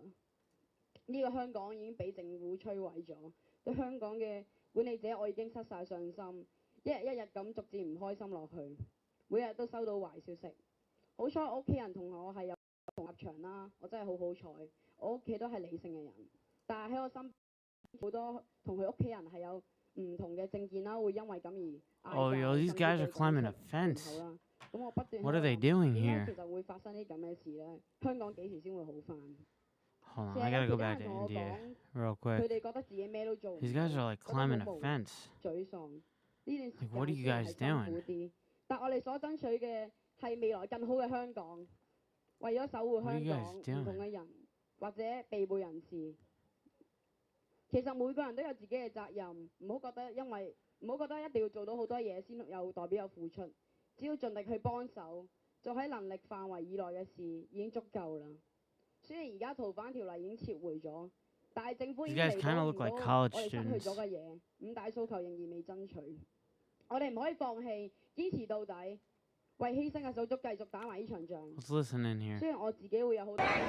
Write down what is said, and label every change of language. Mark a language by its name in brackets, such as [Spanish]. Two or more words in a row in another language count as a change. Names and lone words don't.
[Cantonese] 呢個香港已經俾政府摧毀咗，對香港嘅管理者我已經失晒信心，一日一日咁逐漸唔開心落去，每日都收到壞消息。好彩我屋企人同我係有同立場啦，我真係好好彩，我屋企都係理性嘅人，但係喺我身邊好多同佢屋企人係有唔同嘅政見啦，會因為咁而 [English] Oh, yo, these guys are climbing a fence. [Cantonese] 咁我不斷 [English] What are they doing [Cantonese] 點 [English] here? [Cantonese] 解其實會發生啲咁嘅事咧？香港幾時先會好翻？ [English] Hold on, I gotta go back to India real [Cantonese] 佢 [English] quick. [Cantonese] 哋覺得自己咩都做唔到， [English] These guys are like [Cantonese] 覺得 [English] climbing [Cantonese] 好 [English] a [Cantonese] 無 [English] fence. [Cantonese] 沮喪。呢段時 [English] Like, what are [Cantonese] 間 [English] you [Cantonese] 雖然 [English] guys [Cantonese] 係辛 [English] doing? [Cantonese] 苦啲，但我哋所爭取嘅係未來更好嘅香港。為咗守護 [English] What are [Cantonese] 香 [English] you [Cantonese] 港 [English] guys [Cantonese] 唔 [English] doing? [Cantonese] 同嘅人或者被捕人士，其實每個人都有自己嘅責任，唔好覺得一定要做到好多嘢先有代表有付出，只要盡力去幫手，做喺能力範圍以內嘅事已經足夠啦。雖然而家逃犯條例已經撤回咗，但係政府已經 [English] These guys [Cantonese] 彌 [English] kinda [Cantonese] 補唔 [English] look [Cantonese] 到 [English] like [Cantonese] 我 [English] college [Cantonese] 哋失去 [English] students. [Cantonese] 咗嘅嘢，五大訴求仍然未爭取。我哋唔可以放棄，堅持到底，為犧牲嘅手足繼續打埋呢場仗。 [English] Let's listen in here. [Cantonese] 雖然我自己會有好多。